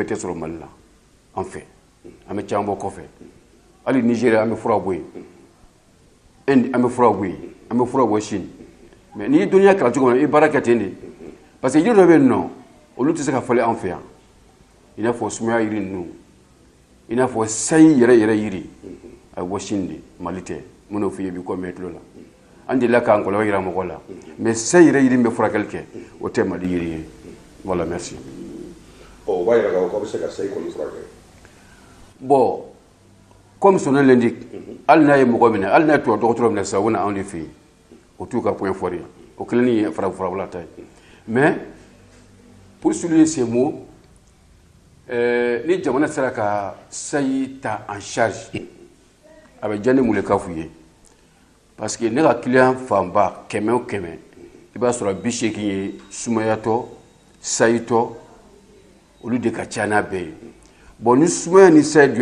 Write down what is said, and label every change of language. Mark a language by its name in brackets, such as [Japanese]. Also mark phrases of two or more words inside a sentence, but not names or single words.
[Bambara] tɛ sɔrɔ Mali la an fɛ an bɛ caman bɔ kɔfɛ hali Nigeria an bɛ fura bɔ yen Inde an bɛ fura bɔ yen an bɛ fura bɔ Chine mais n'i ye dɔnniya kalan cogo min na i baara kɛ ten de [French] parce que [Bambara] yiri dɔ bɛ yen nɔ olu tɛ se ka falen an fɛ yan i n'a fɔ sumaya yiri ninnu i n'a fɔ sayi yɛrɛ yiri a bɛ bɔ Chine de Mali tɛ n bɛn'o f'i ye bi ko mɛn tulo la an delila k'an kɔlɔlɔ yira mɔgɔw la mais sayi yɛrɛ yiri min bɛ furakɛli kɛ o tɛ Mali yiri ye [French] voilà merci. [Bambara] O b'a yira k'a fɔ k'aw bɛ se ka sayi kɔni furakɛ. [French] Bon comme son nom l'indique [Bambara] hali n'a ye mɔgɔ minɛ hali n'a ye dɔgɔtɔrɔ minɛ sisan o bɛ na anw de fɛ yen o t'u ka [French] point fort [Bambara] ye o kelen ni farafinfurabɔla ta ye [French] mais pour souligner ces mots [Bambara] ni jamana sera ka sayi ta [French] en charge [Bambara] a bɛ diya ne mun ka f'u ye [French] parce que [Bambara] ne ka client fanba kɛmɛ o kɛmɛ i b'a sɔrɔ 80 ye sumayatɔ sayitɔ olu de ka ca n'a bɛɛ ye bon ni sumaya ni sayi dun